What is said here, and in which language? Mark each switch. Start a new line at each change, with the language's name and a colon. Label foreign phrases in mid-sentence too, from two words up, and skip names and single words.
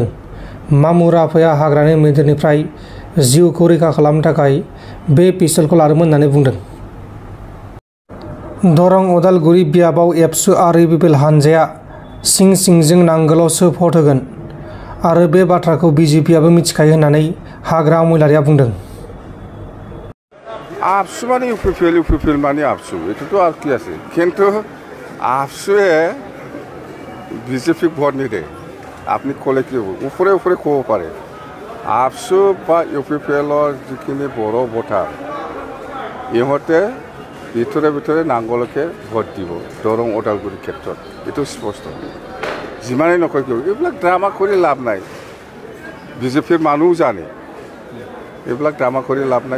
Bodo: मामु राफाया हाग्रानि मैदेरनिफ्राय जिउखौ रैखा खालामनो थाखाय बे पिस्तलखौ लादोंमोन होननानै बुंदों। दरं उदालगुरि बियाबाव एबसु आरो इउपिपिएल हानजाया सिं-सिंजों नांगोलावसो भट होगोन आरो बे बाथ्राखौ बिजेपिआबो मिथिखायो होननानै हाग्रा महिलारिया बुंदों।
Assamese: आपसु माने ইউপিপিএল মানে আপসু
Bangla: এটা তো আর কি আছে কিন্তু
Assamese: আপসুয়ে বিজেপি ভোট নিদে আপনি কলে কি উপরে উপরে কব পারে আপসু বা ইউপিপিএলৰ যিখিনি বড় ভোটাৰ ইহঁতে ভিতৰে ভিতৰে নাংগলকে ভোট দিব দৰং ওদালগুৰিৰ ক্ষেত্ৰত এইটো স্পষ্ট। যিমানেই নকয় কিয় এইবিলাক ড্ৰামা কৰি লাভ নাই। বিজেপিৰ মানুহ জানে এইবিলাক ড্ৰামা কৰি লাভ নাই।